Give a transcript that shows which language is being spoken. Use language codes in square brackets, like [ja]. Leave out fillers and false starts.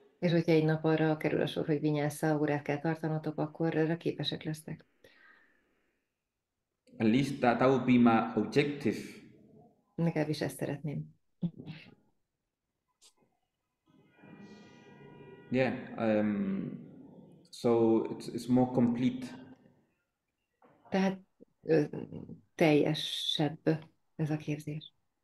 [hu] És hogyha egy nap arra kerül a sor, hogy vinyásza órát kell tartanotok, akkor erre képesek lesztek. [en] At least that would be my objective. [hu] Legalábbis ezt szeretném. [en] Yeah. So it's more complete. [hu] Tehát teljesebb ez a képzés.